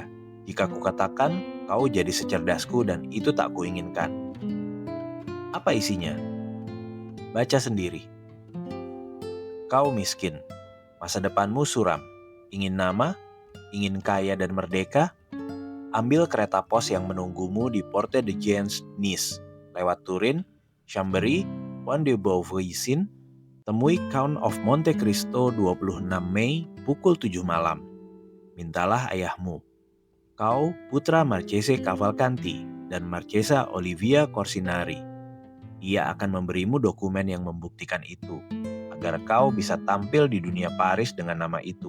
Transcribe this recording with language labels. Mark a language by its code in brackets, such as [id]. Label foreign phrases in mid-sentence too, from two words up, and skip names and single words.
[id] Jika kukatakan, kau jadi secerdasku dan itu tak kuinginkan. Apa isinya? Baca sendiri. Kau miskin, masa depanmu suram, ingin nama, ingin kaya dan merdeka? Ambil kereta pos yang menunggumu di Porte de Gens, Nice, lewat Turin, Chambéry, Pont de Beauvoisin, temui Count of Monte Cristo 26 Mei pukul 7 malam. Mintalah ayahmu. Kau putra Marchese Cavalcanti dan Marchesa Olivia Corsinari. Ia akan memberimu dokumen yang membuktikan itu, agar kau bisa tampil di dunia Paris dengan nama itu.